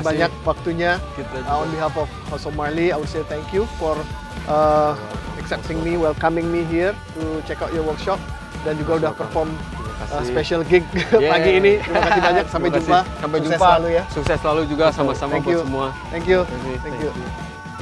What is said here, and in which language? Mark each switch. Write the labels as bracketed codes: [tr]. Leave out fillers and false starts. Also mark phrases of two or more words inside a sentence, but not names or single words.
[id] kasih. banyak waktunya. Kita juga. [en] On behalf of House of Marley, I would say thank you for accepting me, welcoming me here to check out your workshop, [id] dan juga udah perform kasih. [en] special gig Yeah. [id] pagi ini. Terima kasih banyak. Sampai Terima jumpa. kasih. Sampai Sukses jumpa. selalu ya. Sukses selalu juga sama-sama [en] Thank [id] buat [en] you. [id] semua. [en] Thank you. [id] Terima kasih. [en] Thank you.